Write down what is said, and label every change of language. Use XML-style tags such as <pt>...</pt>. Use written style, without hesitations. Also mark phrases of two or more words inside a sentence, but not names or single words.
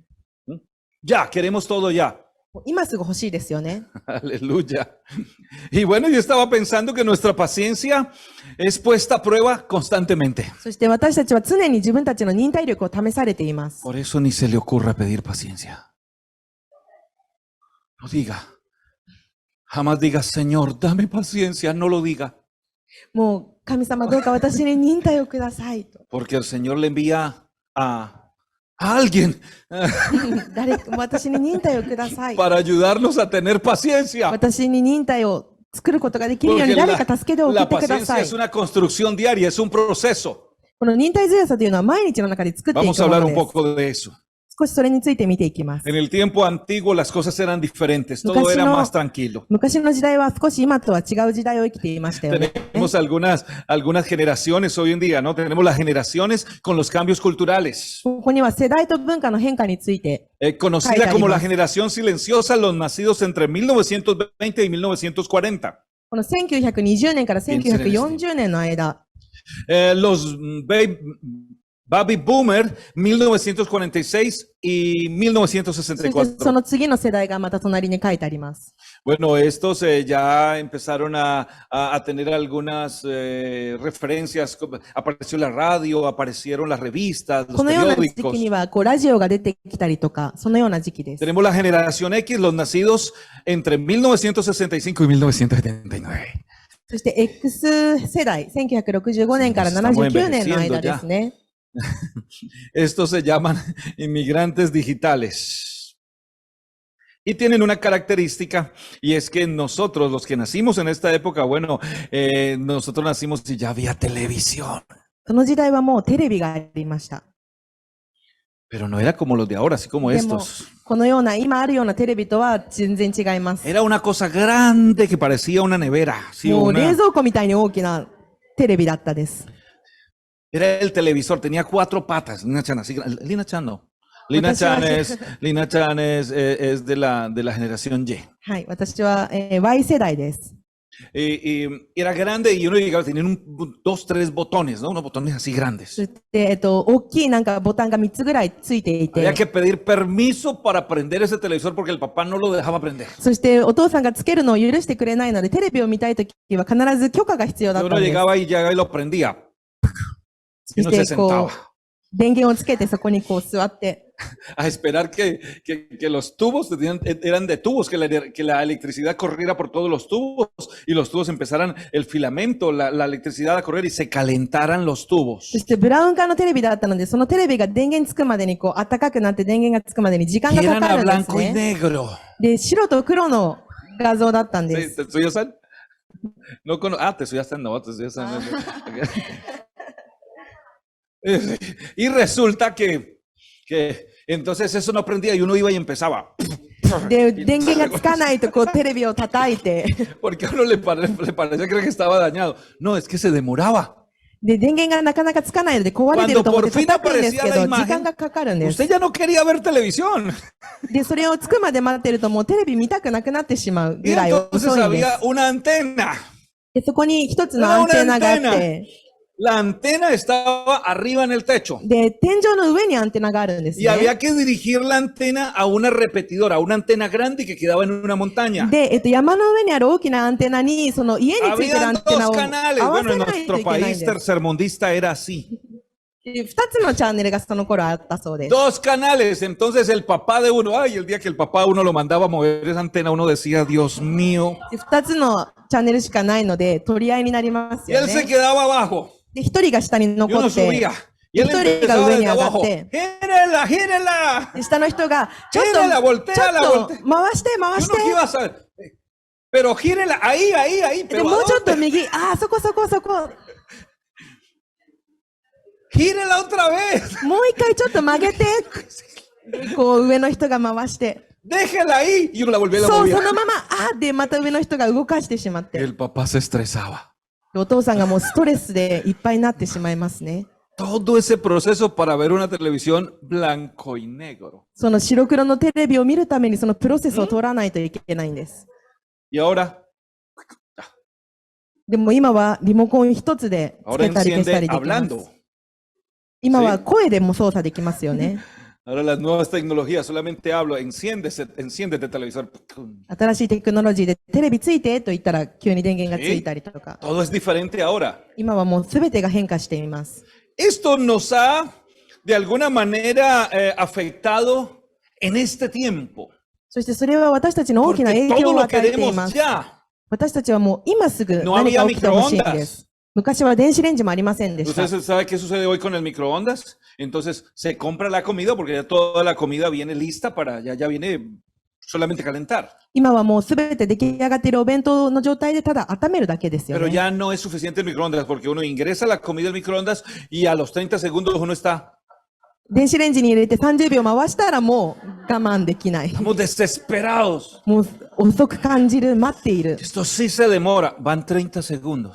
<es>Ya, queremos todo ya.</es> <ja>今すぐ欲しいですよね。</ja> <es>Aleluya. Y bueno, yo estaba pensando que nuestra paciencia es puesta a prueba constantemente.</es> <ja>そして私たちは常に自分たちの忍耐力を試されています。</ja> <es>Por eso ni se le ocurra pedir paciencia. No diga. Jamás diga, Señor, dame paciencia. No lo diga.</es> <ja>もう神様どうか私に忍耐をくださいと。</ja> <es>Porque el Señor le envía a alguien</es> <ja>誰か私に忍耐をください。</ja> <es>para ayudarnos a tener paciencia.</es> <ja>私に忍耐を作ることができるよう</ja> <es>Porque</es> <ja>に誰か助けて送っ</ja> <es>la</es> <ja>てくだ</ja> <es>paciencia</es> <ja>さい。</ja> <es>es una construcción diaria, es un proceso.</es> <ja>この忍耐強さというのは毎日の中で作ってい</ja> <es>Vamos</es> <ja>く</ja> <es>a</es> <ja>も</ja> <es>hablar</es> <ja>の</ja> <es>un</es> <ja>です。</ja> <es>poco de eso.</es> <ja>少しそれについて見ていきます。</ja> <es>En el tiempo antiguo las cosas eran diferentes, todo era más tranquilo.</es> <ja>昔の時代は少し今とは違う時代を生きていましたよね。</ja> <es>Tenemos algunas generaciones hoy en día, ¿no? Tenemos las generaciones con los cambios culturales.</es> <ja>ここには世代と文化の変化について、</ja> <es>Conocida como la generación silenciosa, los nacidos entre 1920 y 1940.</es> <ja>この1920年から1940年の間、</ja> <es>Los Baby Boomer, 1946 y</es> <ja>そしてそ</ja> <es>1964.</es> <ja>の次の世代がまた隣に書いてあります。</ja> <es>Bueno, estos ya empezaron a tener algunas referencias. Apareció la radio, aparecieron las revistas,</es> <ja>こ</ja> <es>los</es> <ja>のような時期</ja> <es>periódicos.</es> <ja>にはこうラジオが出てきたりとか、そのような時期です。</ja> <es>Tenemos la generación X, los nacidos entre 1965 y 1979.</es> <ja>そして X 世代、1965年から79年の間ですね。</ja> <es>Estos se llaman inmigrantes digitales. Y tienen una característica, y es que nosotros, los que nacimos en esta época, bueno, nosotros nacimos y ya había televisión.</es> <ja>その時代はもうテレビがありました。</ja> <es>Pero no era como los de ahora, así como</es> <ja>でも</ja> <es>estos.</es> <ja>このような、今あるようなテレビとは全然違います。</ja> <es>Era una cosa grande que parecía una nevera. ¿Sí?</es> <ja>もう冷蔵庫みたいに大きなテレビだったです。</ja> <es>Era el televisor, tenía 4 patas. Lina Chan, así, Lina Chan no. Lina Chan es de la generación Y.</es> <ja>はい、私は、Y 世代です。</ja> <es>Y era grande y uno llegaba, tenían 2, 3 botones, ¿no? Unos botones así grandes.</es> <ja>そして大きいなんかボタンが3つぐらいついていて、</ja> <es>Había que pedir permiso para prender ese televisor porque el papá no lo dejaba prender.</es> <ja>そしてお父さんがつけるのを許してくれないので、テレビを見たいときは必ず許可が必要だ</ja> <es>Y</es> <ja>った</ja> <es>uno</es> <ja>んです。</ja> <es>llegaba y llegaba y lo prendía.</es> <ja>そ</ja> <es>Y uno</es> <ja>し</ja> <es>se</es> <ja>てこ</ja> <es>sentaba</es> <ja>う電源をつけてそこにこう座って、</ja> <es>a esperar que los tubos eran de tubos, que la electricidad corriera por todos los tubos y los tubos empezaran el filamento, la electricidad a correr y se calentaran los tubos.</es> <ja>そしてブラウン管のテレビだったので、そのテレビが電源つくまでにこう暖かくなって電源がつくまでに時間</ja> <es>Y</es> <ja>がか</ja> <es>eran</es> <ja>か</ja> <es>a</es> <ja>るんです</ja> <es>blanco y</es> <ja>ね。</ja> <es>negro.</es> <ja>で、白と黒の画像だったんで</ja> <es>Sí,</es> <ja>す。</ja> <es>¿te estoy no te estoy no, te estoy Y resulta que entonces eso no prendía y uno iba y empezaba.</es> <ja>で、電源がつかないとこうテレビを叩いて、</ja> <es>Porque a uno le parecía creer que estaba dañado. No, es que se demoraba.</es> <ja>で、電源がなかなかつかないので壊れてると思って叩くんですけど、時間がかかるんです。</ja> <es>Usted ya no quería ver televisión.</es> <ja>で、それをつくまで待ってるともうテレビ見たくなくなってしまう</ja> <es>Y</es> <ja>ぐらい</ja> <es>entonces</es> <ja>遅いんです。</ja> <es>había una antena.</es> <ja>で、そこに一つのアンテナがあって、</ja> <es>La antena estaba arriba en el techo.</es> <ja>で、天井の上にアンテナがあるんです</ja> <es>Y</es> <ja>ね。</ja> <es>había que dirigir la antena a una repetidora, una antena grande que quedaba en una montaña.</es> <ja>で、山の上にある大きなアンテナに、その家についてるア</ja> <es>Habían</es> <ja>ンテナ</ja> <es>2</es> <ja>を</ja> <es>canales.</es> <ja>合わ</ja> <es>Bueno,</es> <ja>せ</ja> <es>en</es> <ja>ないと</ja> <es>nuestro</es> <ja>いけないん</ja> <es>país</es> <ja>です。</ja> <es>tercermundista era así.</es> <ja>2 つのチャンネルがその頃あったそうです。</ja> <es>2 canales. Entonces el papá de uno, ay, el día que el papá uno lo mandaba a mover esa antena, uno decía, Dios mío.</es> <ja>で2つのチャンネルしかないので、取り合いになります</ja> <es>Y</es> <ja>よ</ja> <es>él se</es> <ja>ね。</ja> <es>quedaba abajo.</es> <ja>で、1人が下に</ja> <es>Y</es> <ja>残</ja> <es>uno</es> <ja>って、</ja> <es>subía. Y él</es> <ja>1 人が</ja> <es>empezaba</es> <ja>上に</ja> <es>desde</es> <ja>上がっ</ja> <es>abajo.</es> <ja>て、</ja> <es>¡Gírela, gírela!</es> <ja>で下の人が、ちょっ</ja> <es>Gírela,</es> <ja>と、</ja> <es>volteala,</es> <ja>回して、</ja> <es>Y</es> <ja>回し</ja> <es>uno que</es> <ja>て。</ja> <es>iba a saber. Pero gírela, ahí, ahí, ahí.</es> <ja>で、</ja> <es>Pero</es> <ja>も</ja> <es>¿a</es> <ja>うちょっと</ja> <es>dónde?</es> <ja>右、あー、そこそこそこ。</ja> <es>Gírela otra vez.</es> <ja>もう一回ちょっと曲げて。こう、上の人が回して。</ja> <es>Déjela ahí. Y uno la volvía a</es> <ja>そう、</ja> <es>mover.</es> <ja>そのまま、あーで、また上の人が動かしてしまって。</ja> <es>El papá se estresaba.</es> <ja>お父さんがもうストレスでいっぱいになってしまいますね。</ja> <es>Todo ese proceso para ver una televisión blanco y negro.</es> <ja>その白黒のテレビを見るためにそのプロセスを取らないといけないんです。</ja> <es>Y ahora,</es> <ja>でも今はリモコン一つでつ</ja> <es>ahora</es> <ja>けたり消した</ja> <es>enciende</es> <ja>りできます。</ja> <es>hablando.</es> <ja>今は声でも操作できますよね。</ja> <es>Ahora las nuevas tecnologías, solamente hablo, enciéndete televisor.</es> <ja>新しいテクノロジーでテレビついてと言ったら急に電源がついたりとか。</ja> <es>Todo es diferente ahora.</es> <ja>今はもう全てが変化しています。</ja> <es>Esto nos ha, de alguna manera, afectado en este tiempo.</es> <ja>そしてそれは私たちの大きな</ja> <es>Porque</es> <ja>影響</ja> <es>todo</es> <ja>を</ja> <es>lo</es> <ja>与えてい</ja> <es>queremos</es> <ja>ます。</ja> <es>ya.</es> <ja>私たちはもう今すぐ</ja> <es>No</es> <ja>何</ja> <es>había</es> <ja>か起きてほしいんで</ja> <es>microondas.</es> <ja>す。昔は電子レンジもありませんでした。</ja> <es>¿Usted sabe qué sucede hoy con el microondas? Entonces se compra la comida porque ya toda la comida viene lista para, ya viene solamente calentar.</es> <ja>今はもうすべて出来上がっているお弁当の状態でただ温めるだけですよ</ja> <es>Pero</es> <ja>ね。</ja> <es>ya no es suficiente el microondas porque uno ingresa la comida al microondas y a los 30 segundos uno está,</es> <ja>電子レンジに入れて30秒回したらもう我慢できない。</ja> <es>estamos desesperados.</es> <ja>もう遅く感じる、待っている。</ja> <es>Esto sí se demora, van 30 segundos</es>